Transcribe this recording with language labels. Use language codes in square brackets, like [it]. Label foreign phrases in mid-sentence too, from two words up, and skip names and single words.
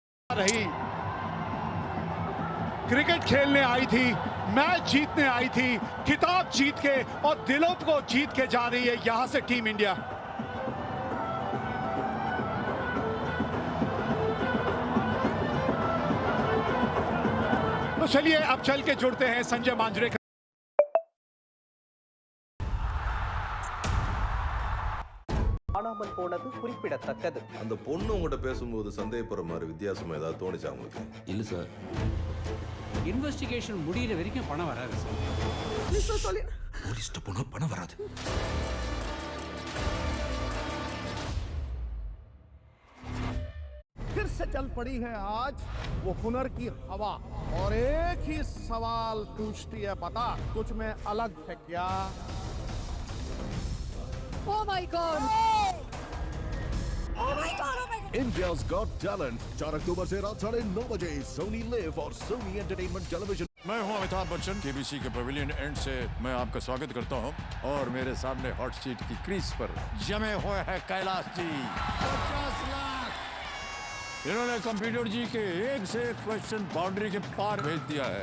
[hi] रही, क्रिकेट खेलने आई थी, मैच जीतने आई थी, खिताब जीत के और दिलों को जीत के जा रही है यहां से टीम इंडिया। तो चलिए अब चल के जुड़ते हैं संजय मांजरेकर। [ta] காணாமல் போனது குறிப்பிடத்தக்கது. அந்த பொண்ணு உங்ககிட்ட பேசும்போது சந்தேகப்படுற மாதிரி வித்தியாசமா ஏதாவது தோணுச்சா உங்களுக்கு? இல்ல சார். இன்வெஸ்டிகேஷன் முடியிற வரைக்கும் பணம் வராது சார். போலீஸ்ட்ட போனா பணம் வராது. [hi] फिर से चल पड़ी है आज वो हुनर की हवा और एक ही सवाल पूछती है, बता तुझ में अलग है क्या? [en] Oh my God! Oh my God! Oh my God! [hi] India's Got Talent 4 अक्टूबर से रात 9:30 बजे सोनी लिव और सोनी एंटरटेनमेंट टेलीविजन। मैं हूं अमिताभ बच्चन, केबीसी के [en] pavilion end [hi] से मैं आपका स्वागत करता हूं और मेरे सामने [en] hot seat [hi] की क्रीज पर जमे हुए हैं कैलाश जी। 50 लाख इन्होंने कंप्यूटर जी के एक से एक [en] question boundary [hi] के पार भेज दिया है।